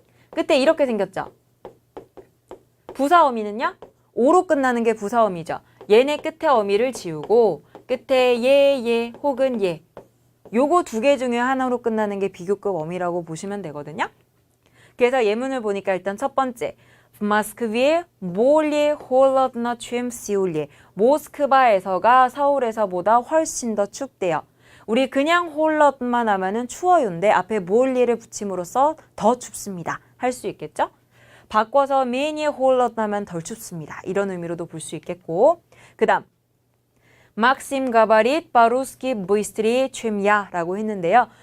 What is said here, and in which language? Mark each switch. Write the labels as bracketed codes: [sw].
[ko] 그때 이렇게 생겼죠. 부사어미는요? 오로 끝나는 게 부사어미죠. 얘네 끝에 어미를 지우고 끝에 얘 혹은 얘 요거 두 개 중에 하나로 끝나는 게 비교급 어미라고 보시면 되거든요. 그래서 예문을 보니까 일단 첫 번째 [ru] В Москве более холодно, чем в Сеуле. [ko] 모스크바에서가 서울에서보다 훨씬 더 춥대요. 우리 그냥 홀럿만 하면은 추워요인데 앞에 몰리를 붙임으로써 더 춥습니다. 할 수 있겠죠? 바꿔서 메니에 홀럿 하면 덜 춥습니다. 이런 의미로도 볼 수 있겠고 그 다음 [ru] Максим говорит по-русски быстрее, чем я [ko] 라고 했는데요.